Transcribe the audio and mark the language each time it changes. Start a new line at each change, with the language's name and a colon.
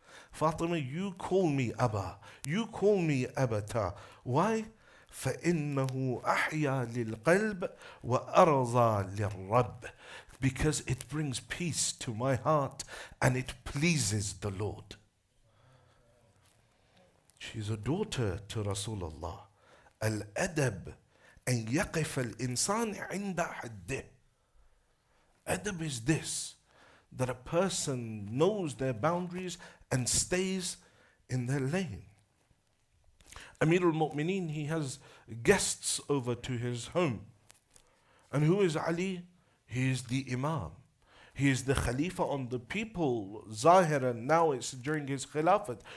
English: Fatima, you call me Abba. You call me Abata. Why?
Arabic: فَإِنَّهُ أَحْيَا لِلْقَلْبِ وَأَرْضَى لِلرَّبِّ.
English: Because it brings peace to my heart and it pleases the Lord. She's a daughter to Rasulullah.
Arabic: Al-adab أن يقف الإنسان عند حده.
English: Adab is this, that a person knows their boundaries and stays in their lane. Amir al-Mu'mineen, he has guests over to his home. And who is Ali? He is the Imam. He is the Khalifa on the people, Zahiran, now it's during his Khilafat.